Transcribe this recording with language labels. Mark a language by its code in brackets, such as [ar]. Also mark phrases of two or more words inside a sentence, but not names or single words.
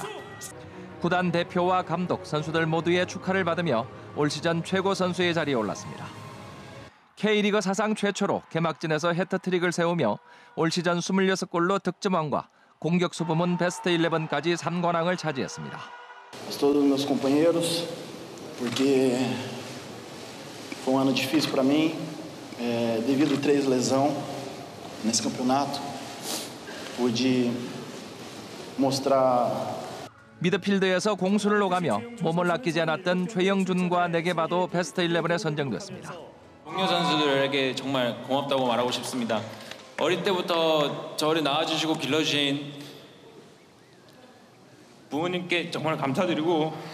[ko] 구단 대표와 감독, 선수들 모두의 축하를 받으며 올 시즌 최고 선수의 자리에 올랐습니다. K리그 사상 최초로 개막전에서 해트트릭을 세우며 올 시즌 26골로 득점왕과 공격수 부문 베스트 11까지 3관왕을 차지했습니다. [pt] Todos meus companheiros, porque foi ano difícil para mim, devido a 3 lesões nesse campeonato, pude mostrar [ko] 미드필드에서 공수를 오가며 몸을 아끼지 않았던 최영준과 네게바도 베스트 11에 선정됐습니다. 동료 선수들에게 정말 고맙다고 말하고 싶습니다. 어릴 때부터 저를 낳아주시고 길러주신 부모님께 정말 감사드리고